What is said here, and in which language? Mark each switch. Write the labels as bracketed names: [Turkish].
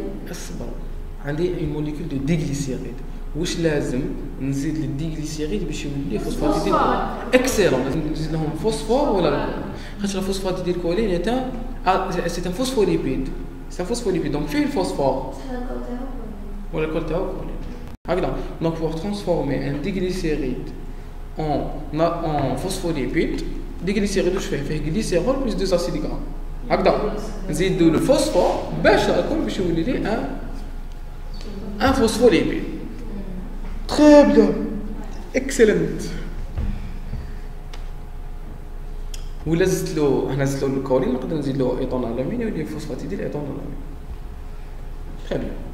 [Arabic] اصبر عندي اي موليكول دو دي غليسيريد. واش لازم نزيد للدي غليسيريد باش يولي فوسفاتيد اكسيلون؟ لازم نزيد لهم فوسفور ولا خاطر الفوسفاتيد الكولين [French] سي ان فوسفوليبيد. سي ان فوسفوليبيد دونك [Arabic] فيه الفوسفور ولا الكول تاعو كولين هكذا. [French] دونك pour transformer un diglycéride en phospholipide diglycéride [Arabic] واش فيه [French] glycérol plus 2 acides gras [Arabic] هكذا. نزيدو الفوسفور باش الكل باش يولي لي ان فوسفوليبيد. [French] Très bien. Excellent. [Arabic] ولا زدت له هنا زدت له الكولين نقدر نزيد له ايثانول امين يولي فوسفاتيد الايثانول امين. [French] تري بيان.